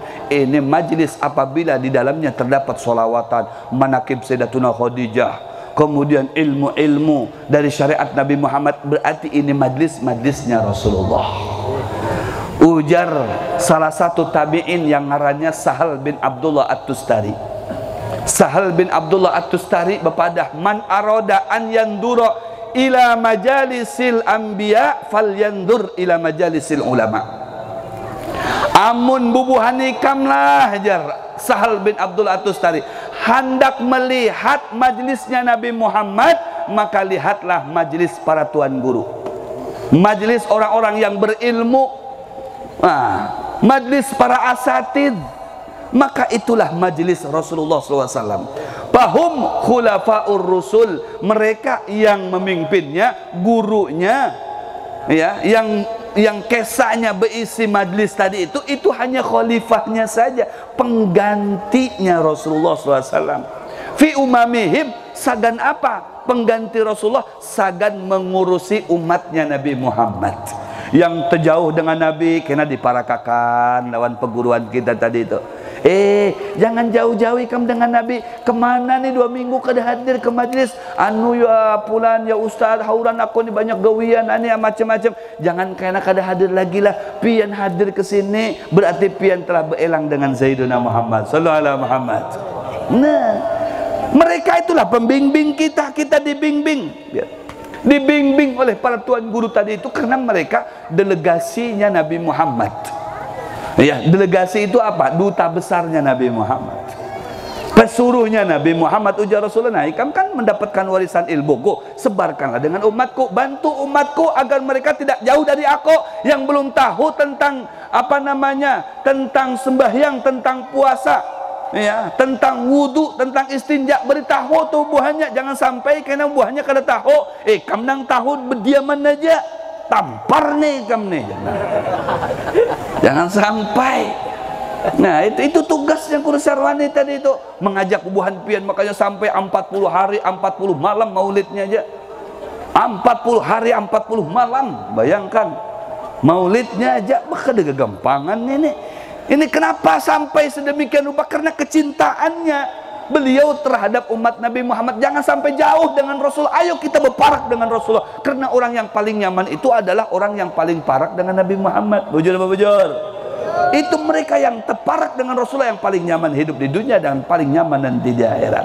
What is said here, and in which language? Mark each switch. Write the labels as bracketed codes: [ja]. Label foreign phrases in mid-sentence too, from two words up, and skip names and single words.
[bjn] Ini majelis apabila di dalamnya terdapat solawatan, manakib Sayyidatuna Khadijah, kemudian ilmu-ilmu dari syariat Nabi Muhammad, berarti ini majlis-majlisnya Rasulullah. Ujar salah satu tabi'in yang ngarannya Sahal bin Abdullah At-Tustari. Sahal bin Abdullah At-Tustari bepadah, [ar] من أراد أن ينظر إلى مجالس الأنبياء فلينظر إلى مجالس العلماء. [bjn] Amun bubuhan ikam lah jar Sahal bin Abdullah At-Tustari, hendak melihat majlisnya Nabi Muhammad, maka lihatlah majlis para tuan guru, majlis orang-orang yang berilmu, majlis para asatid, maka itulah majlis Rasulullah SAW. [ar] فهم خلفاء الرسل, [bjn] mereka yang memimpinnya, gurunya, ya, yang kesahnya berisi majlis tadi itu hanya khalifahnya saja, penggantinya Rasulullah SAW. [ar] في أممهم, [bjn] sagan apa? Pengganti Rasulullah, sagan mengurusi umatnya Nabi Muhammad. Yang terjauh dengan Nabi kena diparakakan lawan perguruan kita tadi itu. Jangan jauh-jauh ikam dengan Nabi. Kemana nih 2 minggu kada hadir ke majlis? Anu ya pulan ya ustaz, hauran aku nih banyak gawian ani macam-macam. Jangan kena kada hadir lagi lah. Pian hadir ke sini berarti pian telah berelang dengan Sayyidina Muhammad [ar] صلى الله عليه محمد. [bjn] Nah, mereka itulah pembimbing kita, kita dibimbing. Dibimbing oleh para tuan guru tadi itu karena mereka delegasinya Nabi Muhammad. Ya, delegasi itu apa? Duta besarnya Nabi Muhammad, pesuruhnya Nabi Muhammad. Ujar Rasulullah, ikam kan mendapatkan warisan ilmuku, sebarkanlah dengan umatku, bantu umatku agar mereka tidak jauh dari aku, yang belum tahu tentang apa namanya, tentang sembahyang, tentang puasa, ya, tentang wudu, tentang istinja, beritahu tuh buahnya. Jangan sampai kena buahnya kada tahu, ikam nang tahu berdiaman aja, tampar nih kamu nih, jangan sampai. Nah itu tugasnya Guru Syarwani tadi itu, mengajak bubuhan pian. Makanya sampai 40 hari 40 malam maulidnya aja, 40 hari 40 malam, bayangkan maulidnya aja. Maka ada kegampangan ini kenapa sampai sedemikian rupa? Karena kecintaannya beliau terhadap umat Nabi Muhammad. Jangan sampai jauh dengan Rasul. Ayo kita berparak dengan Rasulullah. Karena orang yang paling nyaman itu adalah orang yang paling parak dengan Nabi Muhammad. Bujur apa bujur? Itu mereka yang terparak dengan Rasulullah yang paling nyaman hidup di dunia dan paling nyaman nanti di akhirat.